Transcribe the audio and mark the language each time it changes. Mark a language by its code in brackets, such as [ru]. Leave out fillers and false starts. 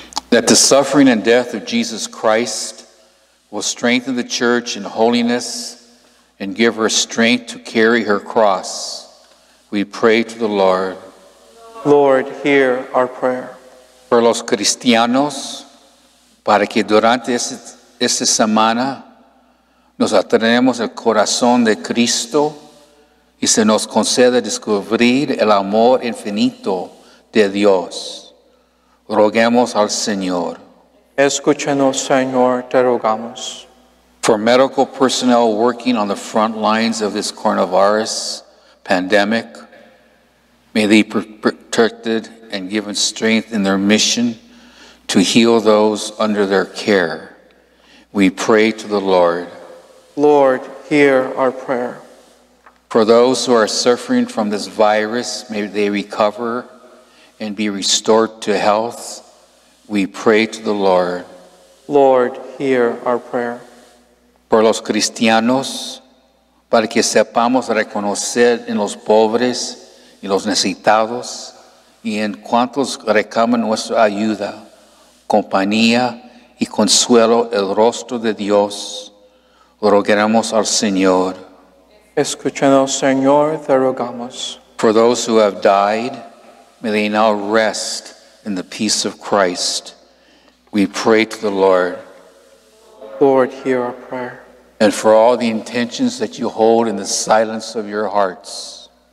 [en] That the suffering and death of Jesus Christ will strengthen the church in holiness and give her strength to carry her cross. We pray to the Lord. Lord, hear our prayer. [es] Por los cristianos, para que durante esta semana nos atraemos el corazón de Cristo y se nos conceda descubrir el amor infinito de Dios. Roguemos al Señor. Escúchanos, Señor, te rogamos. [en] For medical personnel working on the front lines of this coronavirus pandemic, may they be protected and given strength in their mission to heal those under their care. We pray to the Lord. Lord, hear our prayer. For those who are suffering from this virus, may they recover and be restored to health. We pray to the Lord. Lord, hear our prayer. [es] Por los cristianos, para que sepamos reconocer en los pobres y los necesitados y en cuantos reclaman nuestra ayuda, compañía y consuelo el rostro de Dios, roguemos al Señor. Escúchanos, Señor, te rogamos. [en] For those who have died, may they now rest in the peace of Christ. We pray to the Lord. Lord, hear our prayer. And for all the intentions that you hold in the silence of your hearts.